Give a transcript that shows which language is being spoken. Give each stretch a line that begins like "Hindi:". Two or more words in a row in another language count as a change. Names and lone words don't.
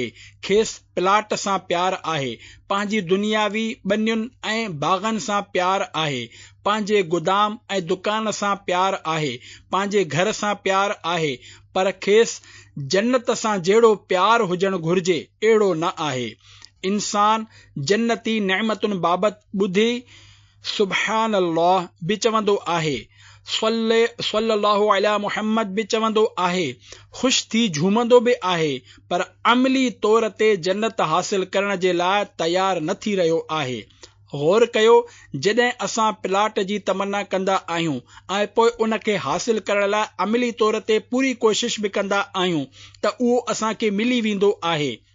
Sindhi: खेसि प्लाट सां प्यार आहे, पंहिंजी दुनियावी ॿनियुनि ऐं बाग़नि सां प्यार आहे, पंहिंजे गुदाम ऐं दुकान सां प्यार आहे, पंहिंजे घर सां प्यार आहे, पर खेसि जन्नत सां जहिड़ो प्यार हुजणु घुर्जे अहिड़ो न आहे। इंसान जन्नती नेमतुनि बाबति ॿुधी
Arabic: سبحان الله
Sindhi: बि चवंदो आहे,
Arabic: صلى الله على محمد
Sindhi: बि चवंदो आहे, ख़ुशि थी झूमंदो बि आहे, पर अमली तौर ते जन्नत हासिल करण जे लाइ तयारु न थी रहियो आहे। गौर कयो, जॾहिं असां प्लाट जी तमन्ना कंदा आहियूं ऐं पोइ उन खे हासिल करण लाइ अमली तौर ते पूरी कोशिश बि कंदा आहियूं त उहो असांखे मिली वेंदो आहे।